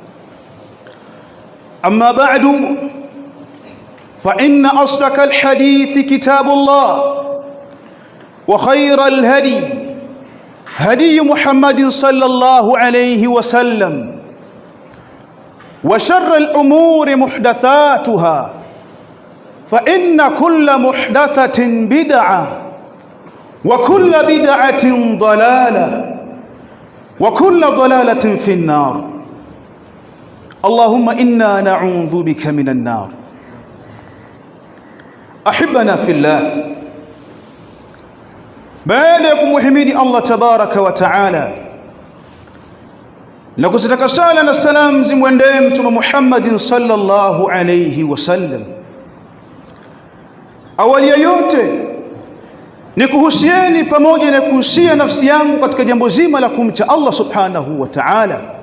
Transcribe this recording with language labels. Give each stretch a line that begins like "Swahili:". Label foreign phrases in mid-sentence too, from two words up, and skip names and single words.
Arabic: أما بعد، فإن أصدق الحديث كتاب الله، وخير الهدي هدي محمد صلى الله عليه وسلم، وشر الأمور محدثاتها، فإن كل محدثة بدعة، وكل بدعة ضلالة، وكل ضلالة في النار. اللهم إنا نعوذ بك من النار. أحبنا في الله،
Swahili: baada ya kumhimidi Allah
Arabic: تبارك وتعالى
Swahili: na kuzitaka sala na salam zimwendee Mtume Muhammadin
Arabic: صلى الله عليه وسلم,
Swahili: awali ya yote ni kuhusieni pamoja na kuhusia nafsi yangu katika jambo zima la kumcha Allah
Arabic: سبحانه وتعالى,